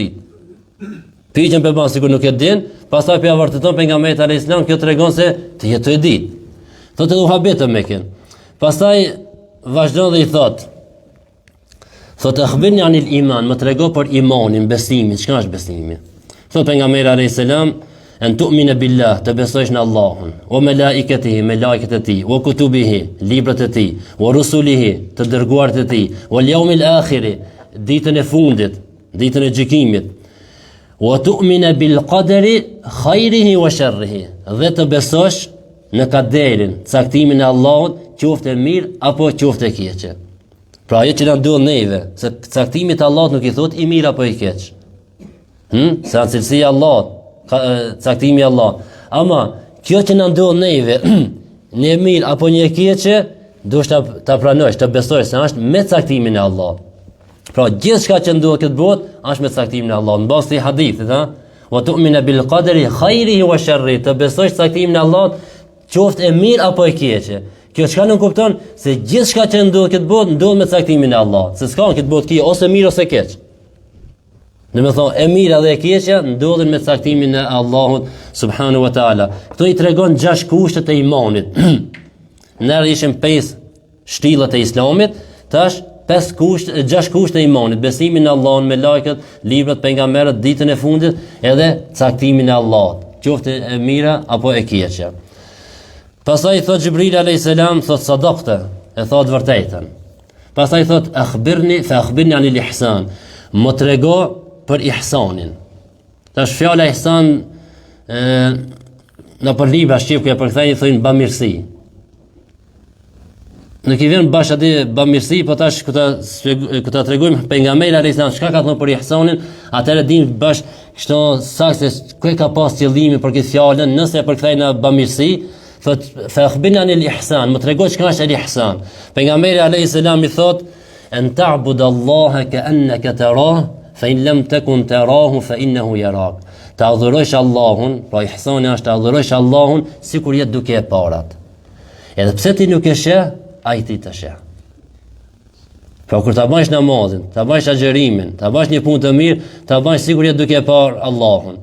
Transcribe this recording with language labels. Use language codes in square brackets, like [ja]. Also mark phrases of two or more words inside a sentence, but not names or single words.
[sq] Pyetjen pe ban sikur nuk e din, pastaj pe vërteton pejgamberit [ar] عليه السلام, [sq] kjo tregon se ti jetë e di. Thotë u habetëm me kën. Pastaj vazhdon dhe i thotë [ar] أخبرني عن الإيمان, [sq] më trego për imanin, besimin, çka është besimi? Thotë pejgamberi [ar] عليه السلام، أن تؤمن بالله, [sq] të besosh në Allahun, [ar] وملائكته, [sq] melekët e tij, [ar] وكتبه, [sq] librat e tij, [ar] ورسله, [sq] të dërguarit e tij, [ar] واليوم الآخر, [sq] ditën e fundit, ditën e gjykimit, [ar] وتؤمن بالقدر خيره وشره, [sq] dhe të besosh në kaderin, caktimin e Allahut, qoftë e mirë apo qoftë e keqe. Pra ajo që na duhet neve, se caktimi i Allahut nuk i thot i mirë apo i keq. Se cilësia e Allahut, caktimi i Allah. Ama kjo që na ndodh neve, në mirë apo një keqe, duhet ta pranosh, ta besosh se është me caktimin e Allahut. Pra gjithçka që ndodh këtë botë është me caktimin e Allahut. Mbas të hadithit, [ar] وتؤمن بالقدر خيره وشره, [sq] të besosh caktimin e Allahut, qoftë e mirë apo e keqe. Kjo çka nuk kupton se gjithçka që ndodh këtë botë ndodh me caktimin e Allahut. Se s'ka këtë botë kia ose mirë ose keq. Në me thonë, e mira dhe e keqja ndodhin me caktimin e Allahut [ar] سبحانه وتعالى. [sq] Këto i tregon 6 kushtet e imanit. Nërë ishim 5 shtyllat e Islamit, tash 6 kushte e imanit. Besimin në Allahun, me melekët, librat, pejgamberët, ditën e fundit, edhe caktimin e Allahut. Qoftë e mira apo e keqja. Pastaj thot Xhibril [ar] عليه السلام, [sq] thot sadaqte, e thot vërtetën. Pastaj thot [ar] أخبرني عن الإحسان, [sq] më trego për ihsanin. Tash fjala ihsan në për libra shqip ku ja përkthejnë thonë bamirësi. Nuk i vjen bash aty bamirësi, po tash ku ta tregojmë pejgamberi [ar] عليه السلام [sq] çka ka thënë për ihsanin, atëherë dim bash kështu saktë ku ka pas qëllimin për këtë fjalën, nëse e përkthejnë në bamirësi, thot [ar] فأخبرنا عن الإحسان, [sq] më trego çka është el ihsan. [ar] Pejgamberi عليه السلام [sq] i thot [ar] أن تعبد الله كأنك تراه فإن لم تكن تراه فإنه يراك. [sq] Të adhurojsh Allahun, pra ihsani është të adhurojsh Allahun sikur je duke e parat. Edhe pse ti nuk e sheh, ai ti të sheh. Pra kur ta bësh namazin, ta bësh agjerimin, ta bësh një punë të mirë, ta bësh sikur je duke e parë Allahun.